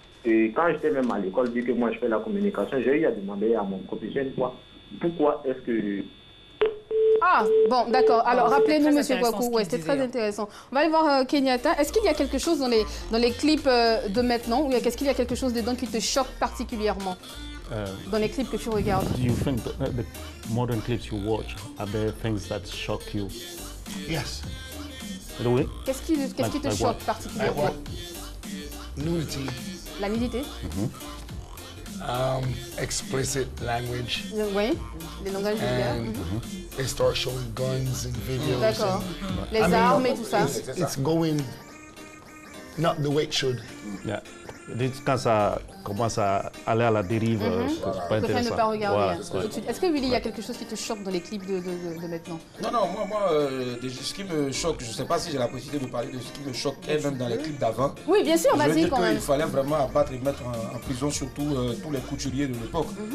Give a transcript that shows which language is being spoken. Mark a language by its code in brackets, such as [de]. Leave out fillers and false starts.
[fr] Et quand j'étais même à l'école, vu que moi je fais la communication, j'ai eu à demander à mon professeur une fois, pourquoi est-ce que... Ah, bon, d'accord. Alors, rappelez-nous, monsieur Kwaku, ouais, c'était très intéressant. On va aller voir Kenyatta. Est-ce qu'il y a quelque chose dans les clips de maintenant, ou est-ce qu'il y a quelque chose dedans qui te choque particulièrement dans les clips que tu regardes? [en] Do you think the modern clips you watch, are there things that shock you? Yes. [fr] Oui. Qu'est-ce qui te choque particulièrement? [en] Nudity. [fr] La nudité. [en] Explicit language. [fr] Oui, les langages vulgaires. [en] They start showing guns and videos. [fr] D'accord. Les armes et tout ça. [en] It's going not the way it should. Yeah. [fr] Quand ça commence à aller à la dérive, c'est pas intéressant. Ne pas regarder. Voilà. Est-ce que Willy, il y a quelque chose qui te choque dans les clips de maintenant? Non, moi ce qui me choque, je ne sais pas si j'ai la possibilité de parler de ce qui me choque même dans les clips d'avant. Oui, bien sûr, vas-y quand même. Il fallait vraiment abattre et mettre en prison surtout tous les couturiers de l'époque.